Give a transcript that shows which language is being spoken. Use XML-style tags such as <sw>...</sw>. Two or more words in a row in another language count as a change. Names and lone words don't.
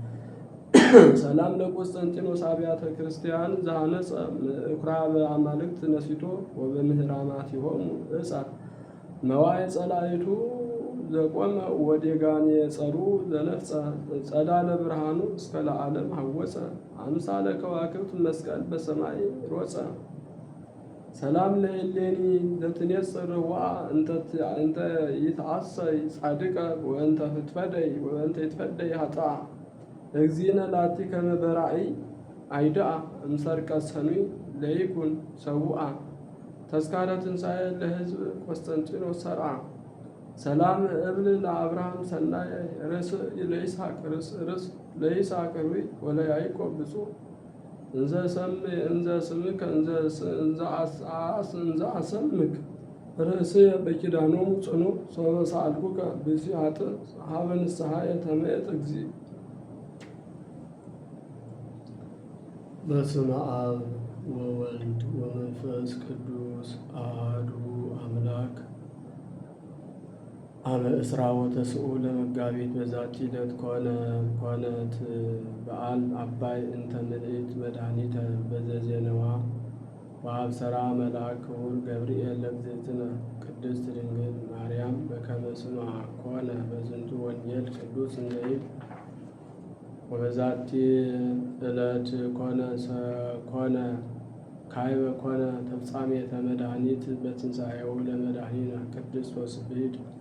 <gez>ሰላም ለቆስጠንጢኖስ አብያተ ክርስቲያን ዘሐነጸ ምኵራበ አማልክት ነሲቶ ወበምህራማቲሆሙ እሳት መዋዕለ ጸላእቱ ዘቆመ ወዴጋኔ ጸሩ ዘነፍጸ ጸዳለ ብርሃኑ እስከ ለዓለም ሐወፀ አምሳለ ከዋክብት መስቀል በሰማይ ሮፀ። ሰላም ለእሌኒ ዘትኔጽር ዋ እንተ ይትዓሰይ ጻድቀ ወእንተ ይትፈደይ ኃጥአ እግዚእነ ላቲ ከመ በራእይ አይድአ እምሰርቀ ሰኑይ ለይኩን ሰውአ ተስካረ ትንሣኤ ለሕዝብ ቆስጠንጢኖስ ሰርዓ። ሰላም እብል ለአብርሃም ሰናይ ርእስእ ለይስሐቅ ርእስ ለይስሐቅ ሩይ ወለያዕቆብ ብፁዕ እንዘ ስምከ እንዘ አሰምክ ርእስየ በኪዳኖሙ ጽኑዕ ሶበ ሰአልኩከ ብእሲ ኃጥእ ሀበ ንስሐየ ተመየጥ እግዚእ። በስመ አብ ወወልድ ወመንፈስ ቅዱስ አሐዱ አምላክ። አመ እስራ ወተስዑ ለመጋቢት በዛቲ ዕለት ኮነት በዓል አባይ እንተ ምልዕት መድኃኒተ በዘዜነዋ ወአብሰራ መልአክ ክቡር ገብርኤል ለእግዝእትነ ቅድስት ድንግል ማርያም በከመ ስምዐ ኮነ በዝንቱ ወንጌል ቅዱስ እንዘይብ ወበዛቲ ዕለት ኮነ ካይበ ኮነ ተፍጻሜተ መድኃኒት በትንሣኤው ለመድኃኒነ ቅዱስ ወስብዕት።</gez>